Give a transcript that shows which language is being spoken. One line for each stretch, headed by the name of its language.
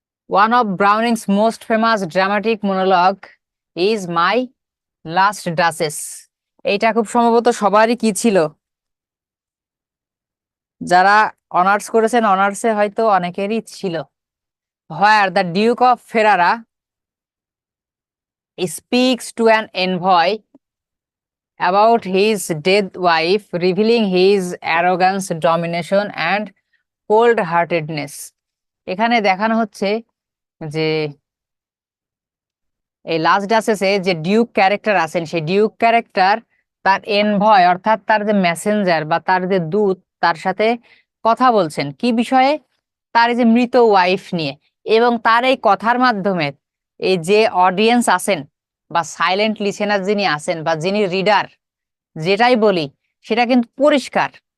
English: One of Browning's most famous dramatic monologue is my last duchess.
Bangla: এইটা খুব সম্ভবত সবারই কি ছিল, যারা অনার্স করেছেন অনার্সে হয়তো অনেকেরই ছিল।
English: Where the duke of Ferrara speaks to an envoy about his dead wife, revealing his arrogance, domination and cold-heartedness.
Bangla: এখানে দেখানো হচ্ছে যে এই লাস্ট ডাচেসে যে ডিউক ক্যারেক্টার আছেন, সেই ডিউক ক্যারেক্টার তার এনভয় অর্থাৎ তার যে মেসেঞ্জার বা তার যে দূত, তার সাথে কথা বলছেন কি বিষয়ে? তার এই যে মৃত ওয়াইফ নিয়ে। এবং তার এই কথার মাধ্যমে এই যে অডিয়েন্স আছেন বা সাইলেন্ট লিসেনার যিনি আছেন বা যিনি রিডার, যেটাই বলি সেটা কিন্তু পরিষ্কার।